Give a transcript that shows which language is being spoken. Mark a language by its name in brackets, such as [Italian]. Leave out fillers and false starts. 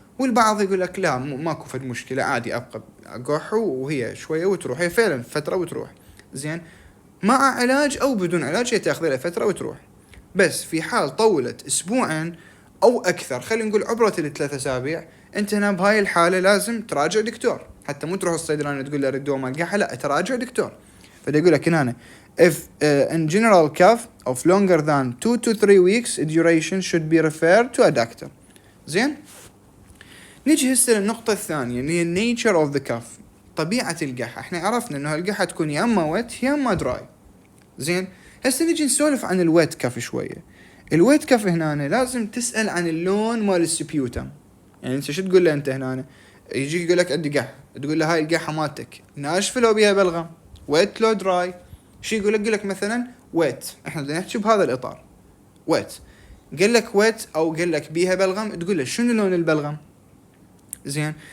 [Arabic] والبعض يقول لك لا ماكو فد مشكلة عادي ابقى اقح وهي شوية وتروح، هي فعلا فترة وتروح، زين، مع علاج او بدون علاج هي تاخذ لها فترة وتروح. بس في حال طولت اسبوعين او اكثر، خلينا نقول عبرت ال3 أسابيع، انت هنا بهاي الحالة لازم تراجع دكتور، حتى مو تروح الصيدلاني تقول له رد دواء مال قحة، لا تراجع دكتور. فده يقول لك هنا [English] if in general cough of longer than 2 to 3 weeks duration should be referred to a doctor. [Arabic] زين، نيجي هسه للنقطة الثانية اللي هي [English] nature of the cough، [Arabic] طبيعة القحة. احنا عرفنا انه القحة تكون يا اما ويت يا اما دراي، زين. هسه نيجي نسولف عن الويت كف شوية. الويت كف هنا لازم تسأل عن اللون مال السبيوتم، يعني انت شو تقول له انت هنا، يجيك يقول لك عندي قحة، تقول له هاي القحة مالتك ناشفة لو بيها بلغم، ويت لو دراي، شو يقول لك مثلا ويت، احنا بدنا نحكي بهذا الاطار، ويت، قال لك ويت او قال لك بيها بلغم، تقول له شنو لون البلغم، زين.